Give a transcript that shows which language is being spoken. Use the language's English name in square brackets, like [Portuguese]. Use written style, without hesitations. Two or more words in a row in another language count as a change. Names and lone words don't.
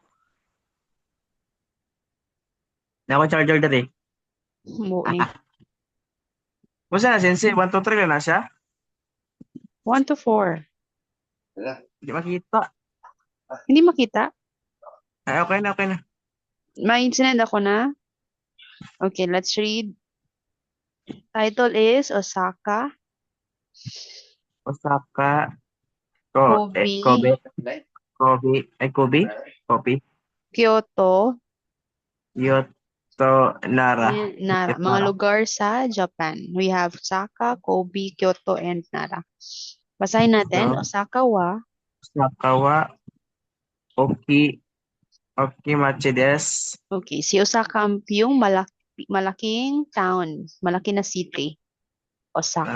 [Filipino] Na ako charger dati. Buing. Kung na sensei, 1, 2, 3 lang na siya. 1 to 4. Hindi makita. Hindi makita? Ay, okay na, okay na. May sinend ako na. [English] Okay, let's read. Title is Osaka, Osaka. Kobe, Kobe. Kyoto, Kyoto, Nara. [Filipino] and Nara. Mga lugar sa Japan. [English] We have Osaka, Kobe, Kyoto, and Nara. [Filipino] Basahin natin. Osaka wa [Japanese] Osaka wa Okimachi desu. [Filipino] Okay, si Osaka yung malaking town, malaki na city. Osaka.